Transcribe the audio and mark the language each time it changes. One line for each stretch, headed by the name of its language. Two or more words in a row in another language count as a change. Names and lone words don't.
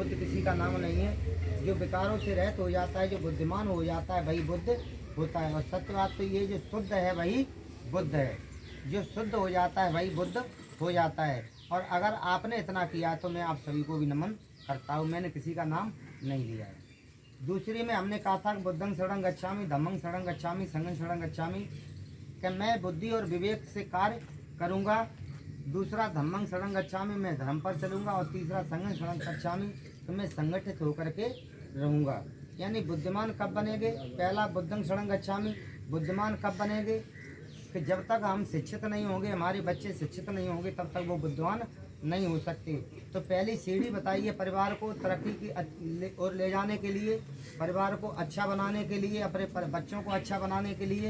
Hindi: बुद्ध किसी का नाम नहीं है। जो विकारों से रहित हो जाता है, जो बुद्धिमान हो जाता है, वही बुद्ध होता है। और सत्य बात तो ये, जो शुद्ध है वही बुद्ध है। जो शुद्ध हो जाता है वही बुद्ध हो जाता है। और अगर आपने इतना किया तो मैं आप सभी को भी नमन करता हूँ। मैंने किसी का नाम नहीं लिया है। दूसरी में हमने कहा था
Pali: बुद्धं शरणं गच्छामि, धम्मं शरणं गच्छामि, संघं शरणं गच्छामि।
Hindi: कि मैं बुद्धि और विवेक से कार्य करूँगा।
Pali: दूसरा धम्मं शरणं गच्छामि,
Hindi: मैं धर्म पर चलूँगा।
Pali: और तीसरा संघं शरणं गच्छामि,
Hindi: तो मैं संगठित होकर के रहूँगा। यानी बुद्धिमान कब बनेंगे?
Pali: पहला बुद्धं शरणं गच्छामि,
Hindi: बुद्धिमान कब बनेंगे? कि जब तक हम शिक्षित नहीं होंगे, हमारे बच्चे शिक्षित नहीं होंगे, तब तक वो बुद्धिमान नहीं हो सकते। तो पहली सीढ़ी बताइए परिवार को तरक्की की ओर ले जाने के लिए, परिवार को अच्छा बनाने के लिए, अपने बच्चों को अच्छा बनाने के लिए।